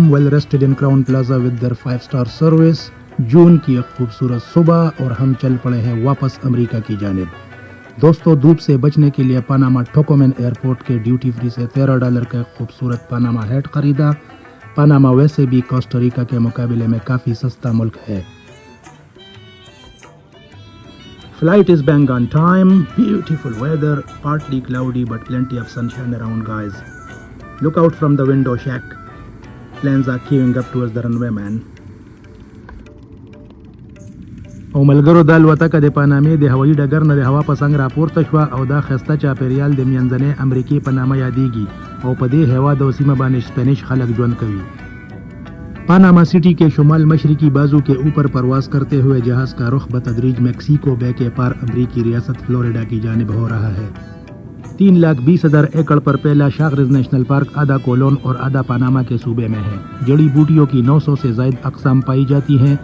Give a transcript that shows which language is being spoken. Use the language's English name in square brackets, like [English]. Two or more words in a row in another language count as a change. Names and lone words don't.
[English] well rested in Crowne Plaza with their 5-star service. [Urdu] جون کی ایک خوبصورت صبح اور ہم چل پڑے ہیں واپس امریکہ کی جانب. دوستوں، دھوپ سے بچنے کے لیے پانامہ ٹوکومین ایئرپورٹ کے [English] duty free [Urdu] سے $13 کا خوبصورت پانامہ ہیٹ خریدا. پانامہ ویسے بھی کوسٹاریکا کے مقابلے میں کافی سستا ملک ہے. [English] Flight is bang on time, beautiful weather, partly cloudy but plenty of sunshine around guys. Look out from the window shack. Planes are queuing up towards the runway man. [Pashto] او ملګرو د الوتکه د پانامې د هوایي ډګر نه د هوا په څنګ راپورته شوه او دا ښایسته چاپېریال د منځنۍ امریکې په نامه یادیږي او په دې هیواد او سیمه باندې شپنیش خلک ژوند کوي. [Urdu] پاناما سٹی کے شمال مشرقی بازو کے اوپر پرواز کرتے ہوئے جہاز کا رخ بتدریج میکسیکو بے کے پار امریکی ریاست فلوریڈا کی جانب ہو رہا ہے۔ 3,20,000 ایکڑ پر پہلا شاغرز نیشنل پارک آدھا کولون اور آدھا پاناما کے صوبے میں ہے۔ جڑی بوٹیوں کی 900 سے زائد اقسام پائی جاتی ہیں۔